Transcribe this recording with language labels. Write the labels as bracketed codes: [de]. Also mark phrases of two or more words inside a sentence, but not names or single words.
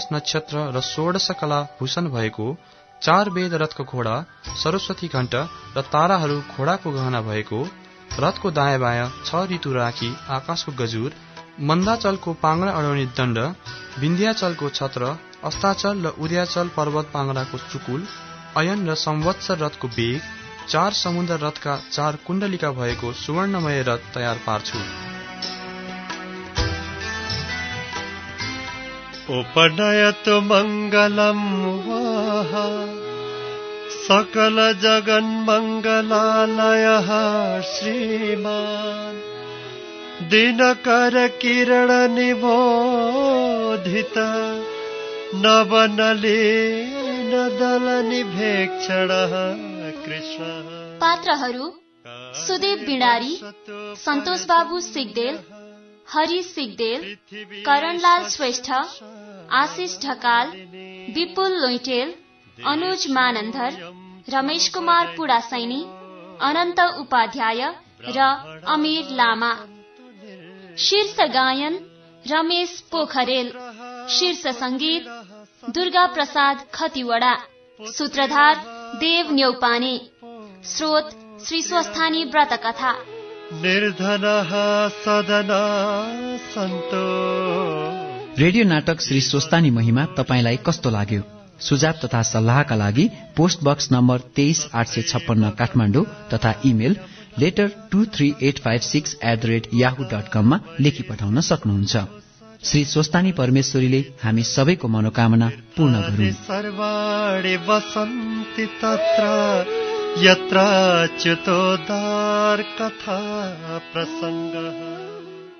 [ne] नक्षत्र र 16 कला भूषण भएको 4 वेद रथको घोडा, सरस्वती घण्ट र ताराहरू घोडाको गहना भएको रथको दायाँ बायाँ 6 ऋतु राखी आकाशको गजुर, मन्दाचलको पाङ्रा अडाउने दण्ड, विन्ध्याचलको छत्र, अस्ताचल र उद्याचल पर्वत पाङ्राको चुकुल, अयन र संवत्सर रथको बेग, 4 समुद्र रथका 4 कुण्डलिका भएको सुवर्णमय रथ तयार पार्छु। [sa] उपनयतु मङ्गलम् वाह सकल जगन्मङ्गलालयः श्रीमान् दिनकर किरण निबोधित नवनलीन दल निभेक्षणः कृष्ण। [ne] पात्रहरू सुदेव बिडारी, सन्तोष बाबु सिगदेल, हरि सिगदेल, करणलाल श्रेष्ठ, आशिष ढकाल, विपुल लोइटेल, अनुज मानन्धर, रमेश कुमार पुडासैनी, अनन्त उपाध्याय र अमीर लामा। शीर्ष गायन रमेश पोखरेल। शीर्ष संगीत दुर्गा प्रसाद खतिवडा। सूत्रधार देव न्यौपाने। स्रोत श्री स्वस्थानी व्रत कथा। [sa] निर्धनः सदना सन्तो। [ne] रेडियो नाटक श्री स्वस्थानी महिमा तपाईलाई कस्तो लाग्यो? सुझाव तथा सल्लाहका लागि पोस्ट बक्स नम्बर 23856 काठमाडौँ तथा इमेल letter23856@yahoo.com मा लेखी पठाउन सक्नुहुन्छ। श्री स्वस्थानी परमेश्वरीले हामी सबैको मनोकामना पूर्ण गरून्। [sa] सर्वाणि वसन्ति तत्र यत्र च्युतोद्धार कथा प्रसङ्गः।